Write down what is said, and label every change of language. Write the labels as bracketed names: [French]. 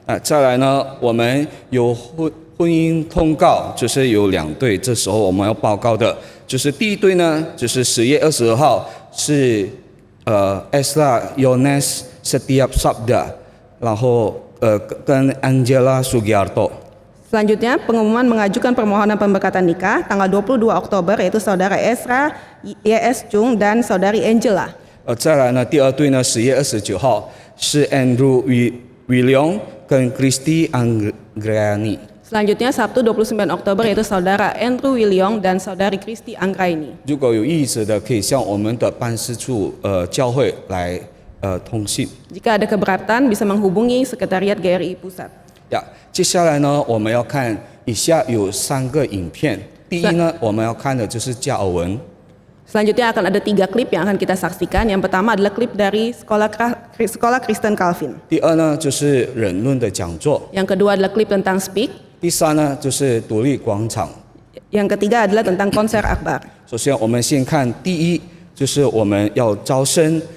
[Chinese] 再来呢，我们有婚姻通告，就是有2对，这时候我们要报告的，就是第一对呢，就是10月22号是Esra Yones Setiap Sabda， 然后跟 Angela Sugiarto。 [Indonesian] Selanjutnya, pengumuman mengajukan permohonan pemberkatan nikah tanggal 22 Oktober yaitu Saudara Esra Y.S. Chung dan Saudari Angela. [Chinese] 再来呢，第2对呢10月29号是 Andrew William 跟 Christy Anggrani。 [Indonesian] Selanjutnya, Sabtu 29 Oktober yaitu Saudara Andrew William dan Saudari Christy Anggraini. [Chinese] 如果有意思的，可以向我们的办事处教会来通信。 [Indonesian] Jika ada keberatan, bisa menghubungi Sekretariat GRI Pusat. [Chinese] 接下来呢，我们要看以下有3个影片。第一呢，我们要看的就是加尔文。 [Indonesian] Selanjutnya akan ada 3 klip yang akan kita saksikan. Yang pertama adalah klip dari Sekolah Kristen Calvin. [Chinese] 第二呢，就是忍论的讲座。 [Indonesian] Yang kedua adalah klip tentang Speak. [Chinese] 第三呢，就是独立广场。 [Indonesian] Yang ketiga adalah tentang konser akbar. [Chinese] 首先，我们先看第一，就是我们要招生。